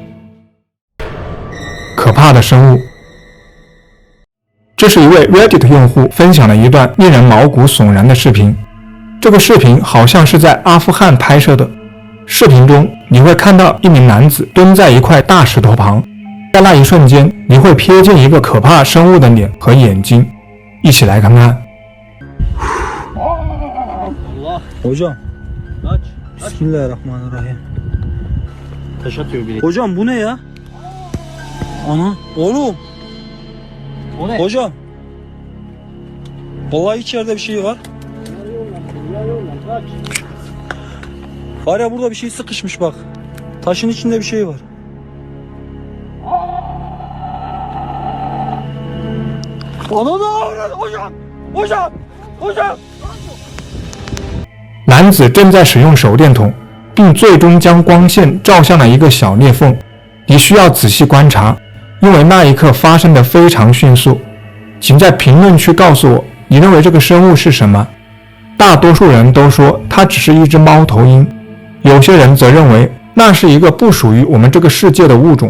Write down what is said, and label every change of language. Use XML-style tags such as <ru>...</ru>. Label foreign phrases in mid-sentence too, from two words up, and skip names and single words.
<zh>可怕的生物。这是一位 Reddit 用户分享了一段令人毛骨悚然的视频。这个视频好像是在阿富汗拍摄的。视频中你会看到一名男子蹲在一块大石头旁，在那一瞬间你会瞥见一个可怕生物的脸和眼睛。一起来看看。</zh> <tr>Hocam.</tr> <ar>بسم الله الرحمن الرحيم.</ar> <tr>Taş atıyor biri. Hocam bu ne ya? Ana. Oğlum. O ne? Hocam. Vallahi içeride bir şey var. Var ya burada bir şey sıkışmış bak. Taşın içinde bir şey var. Ana hocam. Hocam. Hocam.</tr> <zh>男子正在使用手电筒，并最终将光线照向了一个小裂缝。你需要仔细观察，因为那一刻发生得非常迅速。请在评论区告诉我，你认为这个生物是什么？大多数人都说它只是一只猫头鹰，有些人则认为那是一个不属于我们这个世界的物种。</zh>